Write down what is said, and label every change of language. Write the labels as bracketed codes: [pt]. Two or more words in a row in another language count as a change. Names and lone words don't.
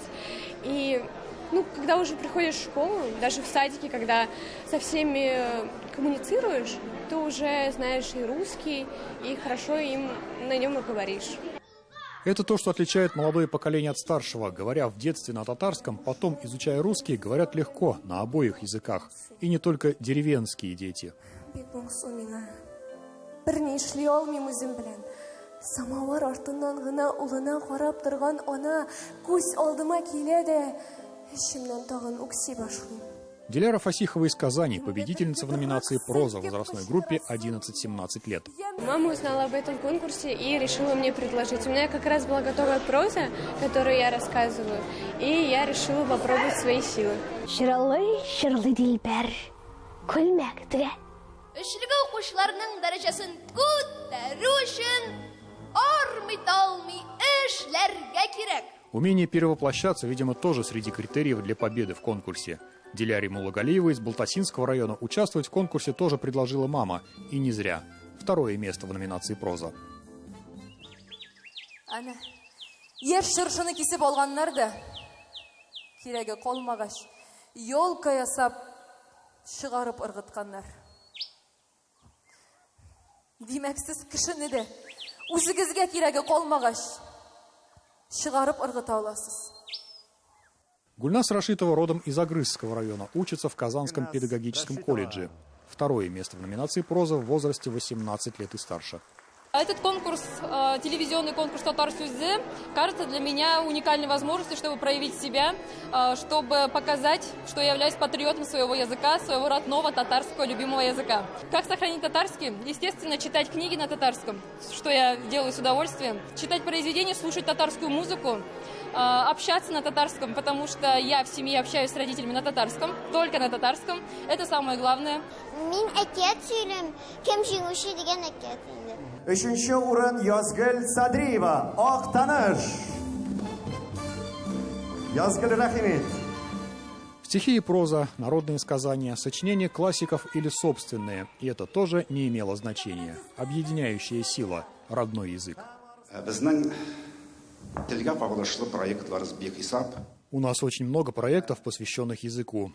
[ru] И когда уже приходишь в школу, даже в садике, когда со всеми коммуницируешь, ты уже знаешь и русский, и хорошо им на нем и говоришь. Это то, что отличает молодое поколение от старшего. Говоря в детстве на татарском, потом, изучая русский, говорят легко на обоих языках. И не только деревенские дети. [tt] Самавар артыннан гына улына карап торган ана күз алдыма килә дә эчемнән тагын үкси башлыйм. [ru] Диляра Фасихова из Казани, победительница в номинации «Проза» в возрастной группе 11-17 лет. Мама узнала об этом конкурсе и решила мне предложить. У меня как раз была готовая проза, которую я рассказываю, и я решила попробовать свои силы. [tt] Шырлы дилбәр, күлмәктә. Эшлеге укучыларның дәрәҗәсен күтәрү өчен армый-талмый эшләргә кирәк. [ru] Умение перевоплощаться, видимо, тоже среди критериев для победы в конкурсе. Диляре Муллагалиевой из Балтасинского района участвовать в конкурсе тоже предложила мама. И не зря. 2-е место в номинации «Проза». [tt] Ана, ер шыршыны кисеп алганнар да, кирәге калмагач, елка ясап, чыгарып ыргытканнар. Димәк, сез кешене дә үзегезгә кирәге калмагач, чыгарып ыргыта аласыз. [ru] Гульнас Рашитова родом из Агрызского района, учится в Казанском педагогическом колледже. 2-е место в номинации «Проза» в возрасте 18 лет и старше. Этот конкурс, телевизионный конкурс «Татар Сүзе», кажется для меня уникальной возможностью, чтобы проявить себя, чтобы показать, что я являюсь патриотом своего языка, своего родного татарского любимого языка. Как сохранить татарский? Естественно, читать книги на татарском, что я делаю с удовольствием. Читать произведения, слушать татарскую музыку, общаться на татарском, потому что я в семье общаюсь с родителями на татарском, только на татарском. Это самое главное. [tt] Мин әкият сөйләм, кем җиңүче дигән әкият инде. 3-нче урын Язгөл Садриева, Ак таныш. Язгөл, рәхимет. [ru] Стихи и проза, народные сказания, сочинения классиков или собственные. И это тоже не имело значения. Объединяющая сила – родной язык. У нас очень много проектов, посвященных языку.